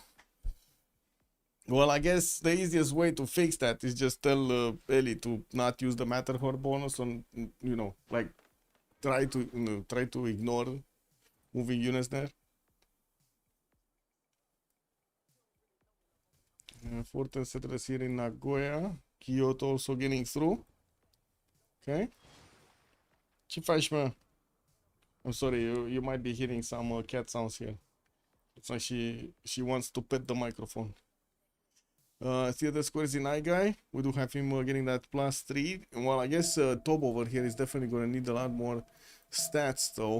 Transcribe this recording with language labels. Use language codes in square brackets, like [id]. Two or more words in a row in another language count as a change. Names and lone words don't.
[en] Well, I guess the easiest way to fix that is just tell Ellie to not use the Matterhorn bonus on, like try to ignore moving units there. Forten settlers here in Nagoya. Kyoto also getting through. [ro] Okay. Ce faci, mă? [en] I'm sorry, you might be hearing some cat sounds here. It's like she wants to pet the microphone. Theater squares in Guy. We do have him getting that +3. Well, I guess Tob over here is definitely going to need a lot more stats, though.